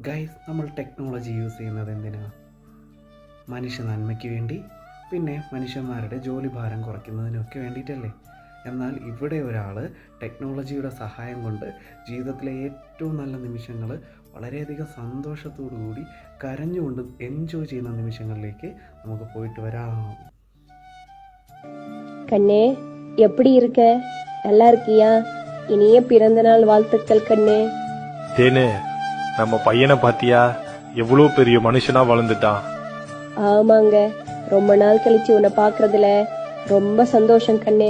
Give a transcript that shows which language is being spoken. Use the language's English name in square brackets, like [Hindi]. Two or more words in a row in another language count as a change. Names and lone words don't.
[Malayalam] ഗൈസ്, നമ്മൾ [English] technology use [Malayalam] ചെയ്യുന്നത് എന്തിനാണ്? മനുഷ്യ നന്മയ്ക്ക് വേണ്ടി, പിന്നെ മനുഷ്യന്മാരുടെ ജോലി ഭാരം കുറയ്ക്കുന്നതിനൊക്കെ വേണ്ടിയിട്ടല്ലേ. എന്നാൽ ഇവിടെ ഒരാൾ ടെക്നോളജിയുടെ സഹായം കൊണ്ട് ജീവിതത്തിലെ ഏറ്റവും നല്ല നിമിഷങ്ങൾ വളരെയധികം സന്തോഷത്തോടു കൂടി കരഞ്ഞുകൊണ്ട് എൻജോയ് ചെയ്യുന്ന നിമിഷങ്ങളിലേക്ക് നമുക്ക് പോയിട്ട് വരാം. [Tamil] கண்ணே, எப்படி இருக்க? நல்லா இருக்கியா? இனிய பிறந்த நாள் வாழ்த்துக்கள் கண்ணே. தேனே, நம்ம பையனை பாத்தியா? எவ்வளவு பெரிய மனுஷனா வளர்ந்துட்டான். ஆமாங்க, ரொம்ப நாள் கழிச்சு உன்னை பாக்குறதுல ரொம்ப சந்தோஷம் கண்ணே.